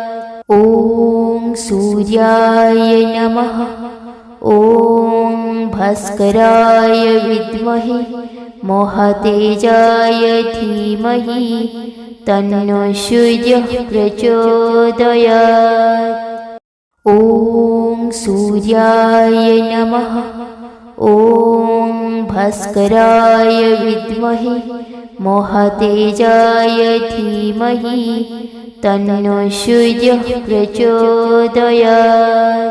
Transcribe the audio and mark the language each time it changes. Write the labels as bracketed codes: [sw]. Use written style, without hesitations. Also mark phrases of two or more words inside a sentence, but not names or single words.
[sa] ଓଁ ସୂର୍ଯ୍ୟାୟ ନମଃ। ଓଁ ଭାସ୍କରାୟ ବିଦ୍ମହେ ମହାତେଜାୟ ଧୀମହି ତନ୍ନୋ ସୂର୍ଯ୍ୟଃ ପ୍ରଚୋଦୟାତ୍। ഓം സൂര്യായ നമഃ. ഓം ഭാസ്കരായ വിദ്മഹേ മഹാതേജായ ധീമഹി തന്നോ സൂര്യഃ പ്രചോദയാത്.